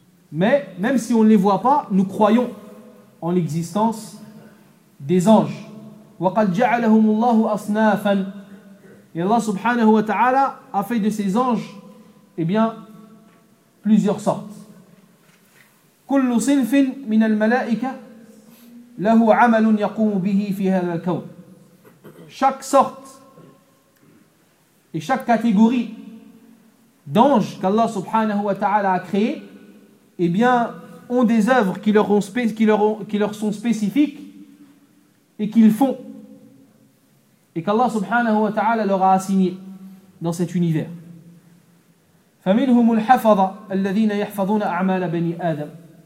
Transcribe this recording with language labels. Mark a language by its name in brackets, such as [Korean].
[French] Mais même si on ne les voit pas, nous croyons en l'existence des anges. Allah subhanahu wa ta'ala a fait de ces anges, eh bien, plusieurs sortes. [Arabic] كل صنف من الملائكة له عمل يقوم به في هذا الكون. [French] Chaque sorte et chaque catégorie d'anges qu'Allah subhanahu wa ta'ala a créé, eh bien, ont des œuvres qui leur sont spécifiques et qu'ils font et qu'Allah subhanahu wa ta'ala leur a assigné dans cet univers. [Arabic] فمنهم الحفظة الذين يحفظون أعمال بني آدم.